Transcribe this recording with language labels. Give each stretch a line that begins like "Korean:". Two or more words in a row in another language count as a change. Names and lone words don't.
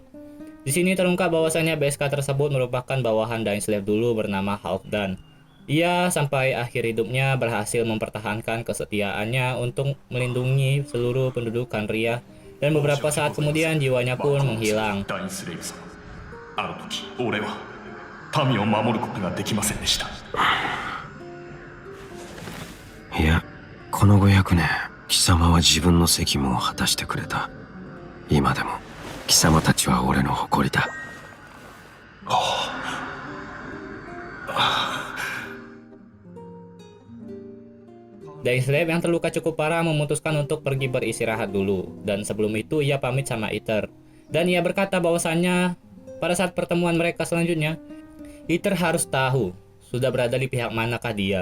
Indonesian: Di sini terungkap bahwasannya BSK tersebut merupakan bawahan Dainsleif dulu bernama Halfdan. Ia sampai akhir hidupnya berhasil mempertahankan kesetiaannya untuk melindungi seluruh penduduk Khaenri'ah, dan beberapa saat kemudian jiwanya pun menghilang.
Japanese: ダインスレイブ様、あの時俺は民を守ることができませんでした。いや、この500年、貴様は自分の責務を果たしてくれた。今でも貴様たちは俺の誇りだ。
Indonesian: Dainsleif yang terluka cukup parah memutuskan untuk pergi beristirahat dulu, dan sebelum itu ia pamit sama Ether. Dan ia berkata bahwasannya pada saat pertemuan mereka selanjutnya, Ether harus tahu sudah berada di pihak manakah dia.